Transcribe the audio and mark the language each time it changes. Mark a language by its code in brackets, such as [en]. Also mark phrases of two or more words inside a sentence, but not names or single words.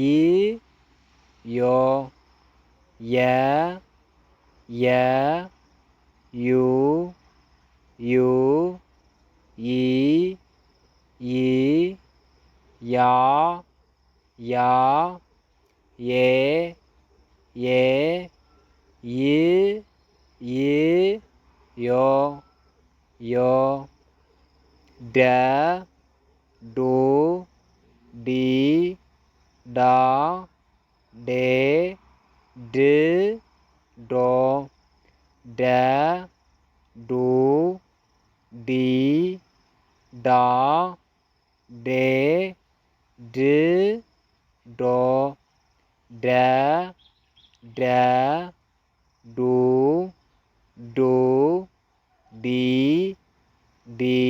[am] ዮ የ የ ዩ ዩ ይ ይ ያ ያ የ የ ይ ይ ዮ ዮ ደ ዱ ዲ ዳ ዴ ድ ዶ ደ ዱ ዲ ዳ ዴ ድ ዶ ደ ደ ዱ ዱ ዲ ዲ